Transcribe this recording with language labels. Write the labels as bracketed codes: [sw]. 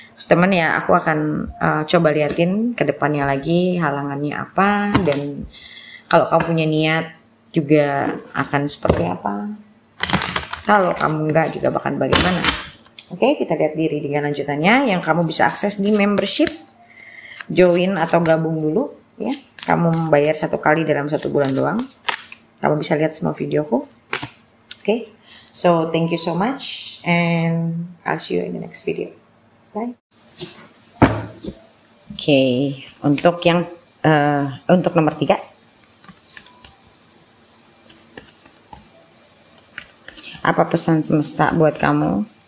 [id] Teman ya aku akan coba liatin ke depannya lagi halangannya apa dan kalau kamu punya niat juga akan seperti apa. Kalau kamu enggak juga bahkan bagaimana. Oke, kita lihat diri dengan lanjutannya yang kamu bisa akses di membership. Join atau gabung dulu ya. Kamu membayar 1 kali dalam 1 bulan doang. Kamu bisa lihat semua videoku. Oke. [en] So, thank you so much and I'll see you in the next video. Bye. [id] Oke, untuk yang untuk nomor 3 Apa pesan semesta buat kamu?